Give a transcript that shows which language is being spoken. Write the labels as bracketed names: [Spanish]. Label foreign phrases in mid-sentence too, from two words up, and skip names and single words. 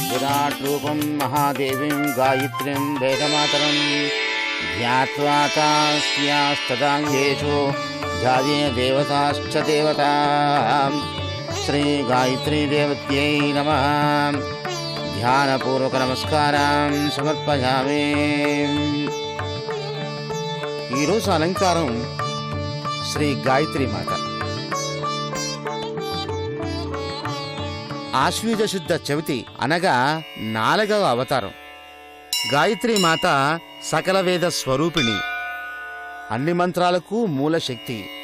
[Sanskrit] विराट रूपं महादेवीं गायत्रीं वेदमातरं ध्यात्वा तास्यास्तदाङ्गेषु ध्याये देवताश्च देवता श्री गायत्री देवत्यै नमः ध्यानपूर्वक नमस्कारान् समर्पयामि। [Telugu] ఈ రోజు అలంకారం శ్రీ గాయత్రి మాత. ఆశ్వీజ శుద్ధ చవితి అనగా 4వ అవతారం. గాయత్రి మాత సకల వేద స్వరూపిణి, అన్ని మంత్రాలకు మూల శక్తి.